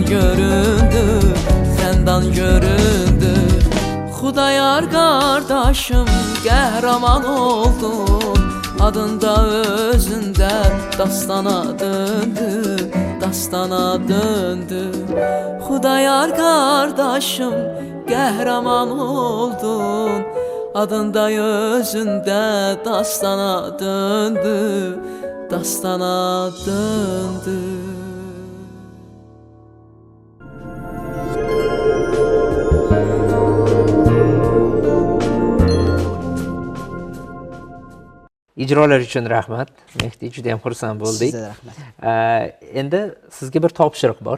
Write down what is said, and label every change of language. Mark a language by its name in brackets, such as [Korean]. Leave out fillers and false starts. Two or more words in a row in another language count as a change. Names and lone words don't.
[Azerbaijani] göründü Xəndan göründü Xudayar qardaşım qəhrəman oldun Adında özündə dastana döndü Dastana döndü Xudayar qardaşım qəhrəman oldun Adında özündə dastana döndü Dastana döndü [Uzbek] ijrolar uchun rahmat. Mehdi, juda ham xursand bo'ldik. Sizga rahmat. Endi sizga bir topshiriq bor.